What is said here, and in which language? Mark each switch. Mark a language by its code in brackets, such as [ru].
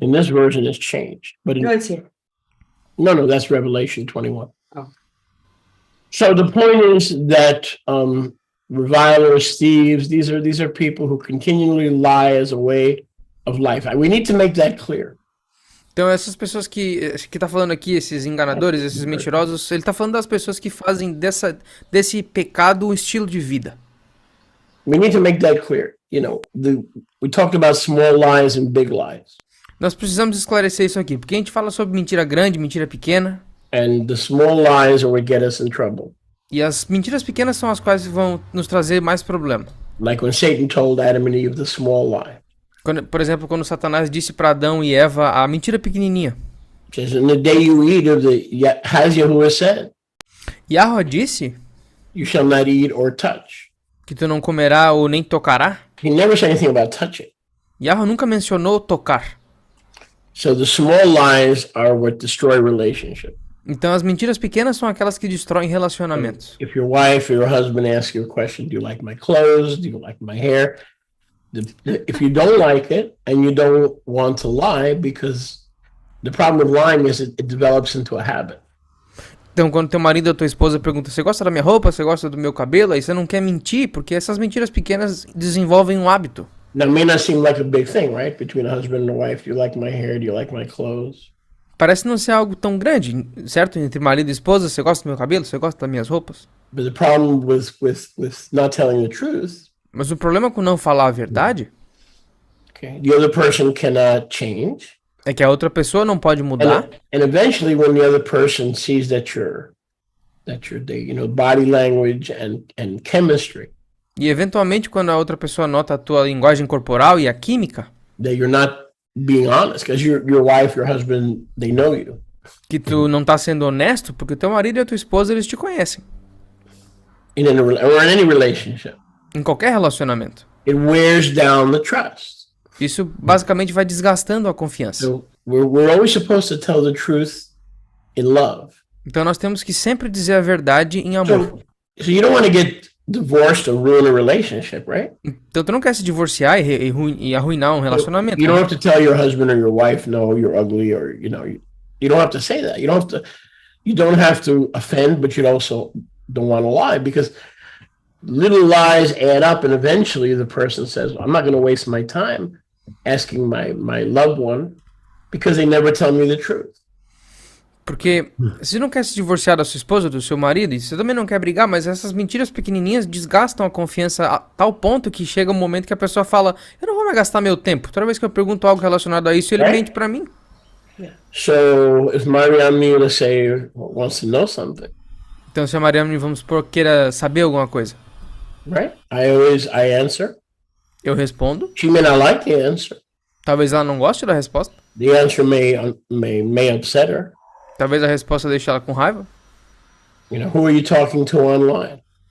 [en] In this version, it's changed, but No, it's here. no, that's Revelation 21. Oh. So the point is that revilers, thieves, these are people who continually lie as a way of life. We need to make that clear. [pt] Então essas pessoas que tá falando aqui, esses enganadores, esses mentirosos, ele tá falando das pessoas que fazem desse pecado um estilo de vida. [en] We need to make that clear. We talked about small lies and big lies. [pt] Nós precisamos esclarecer isso aqui, porque a gente fala sobre mentira grande, mentira pequena. [en] And the small lies are what get us in trouble. [pt] E as mentiras pequenas são as quais vão nos trazer mais problema. [en] Like when Satan told Adam and Eve the small lie. [pt] Por exemplo, quando Satanás disse para Adão e Eva a mentira pequenininha. [en] It says, in the day you eat of has Yahuwah said, [pt] Yahweh disse [en] you shall not eat or touch. [pt] que tu não comerá ou nem tocará. [en] He never said anything about touching. [pt] Yahweh nunca mencionou tocar. [en] So the small lies are what destroy relationship. [pt] Então as mentiras pequenas são aquelas que destroem relacionamentos. [en] If your wife or your husband asks you a question, do you like my clothes? Do you like my hair? If you don't like it and you don't want to lie, because the problem with lying is it develops into a habit. [pt] Então quando teu marido ou tua esposa pergunta, você gosta da minha roupa? Você gosta do meu cabelo? Aí você não quer mentir, porque essas mentiras pequenas desenvolvem um hábito. [en] Now, it may not seem like a big thing, right? Between a husband and a wife, do you like my hair? Do you like my clothes? [pt] Parece não ser algo tão grande, certo? Entre marido e esposa, você gosta do meu cabelo? Você gosta das minhas roupas? [en] But the problem with not telling the truth, [pt] Mas o problema com não falar a verdade [en] okay, the other person cannot change. [pt] é que a outra pessoa não pode mudar. [en] And eventually when the other person sees that you're body language and chemistry, [pt] E eventualmente quando a outra pessoa nota a tua linguagem corporal e a química, [en] that you're not being honest, because your wife, your husband, they know you. [pt] que tu não tá sendo honesto, porque teu marido e a tua esposa, eles te conhecem. [en] Or in any relationship, [pt] Em qualquer relacionamento. [en] it wears down the trust. [pt] Isso basicamente vai desgastando a confiança. [en] So we're always supposed to tell the truth in love. [pt] Então nós temos que sempre dizer a verdade em amor. [en] So you don't want to get divorced or ruin a relationship, right? [pt] Então tu não quer se divorciar e arruinar um relacionamento. [en] You don't have to tell your husband or your wife, no, you're ugly, or you don't have to say that. You don't have to offend, but you also don't want to lie, because little lies add up, and eventually the person says, I'm not going to waste my time asking my loved one because they never tell me the truth. [pt] Porque você não quer se divorciar da sua esposa, do seu marido, e você também não quer brigar, mas essas mentiras pequenininhas desgastam a confiança a tal ponto que chega um momento que a pessoa fala, eu não vou mais gastar meu tempo. Toda vez que eu pergunto algo relacionado a isso, ele mente pra mim. [en] So if Mariam, let's say, wants to know something, [pt] Então se a Mariana, vamos supor, queira saber alguma coisa, [en] right? I answer. [pt] Eu respondo. [en] She may not like the answer. [pt] Talvez ela não goste da resposta. [en] The answer may upset her. [pt] Talvez a resposta deixe ela com raiva. [en] You know, who are you talking to online?